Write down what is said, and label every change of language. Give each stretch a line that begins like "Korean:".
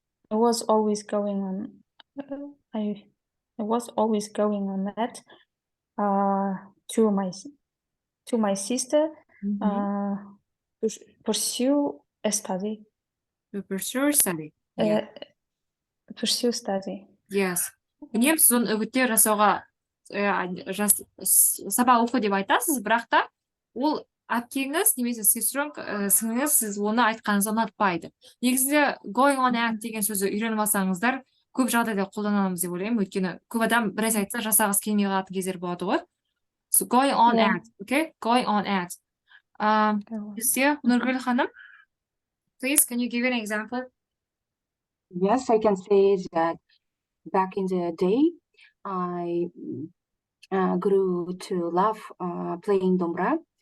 English: I was always going on. I was always going on that to my sister to pursue a study. To pursue study. Pursue study. Yes.
Kazakh: Үнемі сіз оны үгіттер жасауға сабақ оқу деп айтасыз, бірақ та ол әпкеңіз немесе сіңіңіз сіз оны айтқаныңызды ұнатпайды. Негізінде
English: going on at
Kazakh: деген сөзді үйреніп алсаңыздар, көп жағдайда қолданамыз деп ойлаймын, өйткені көп адам біраз айтса жасағысы келмей қалатын кездер болады ғой.
English: So going on at, okay? Going on at.
Kazakh: Бізде Нұргүл ханым,
English: please, can you give an example? Yes, I can say that back in the day, I grew to love playing dombra,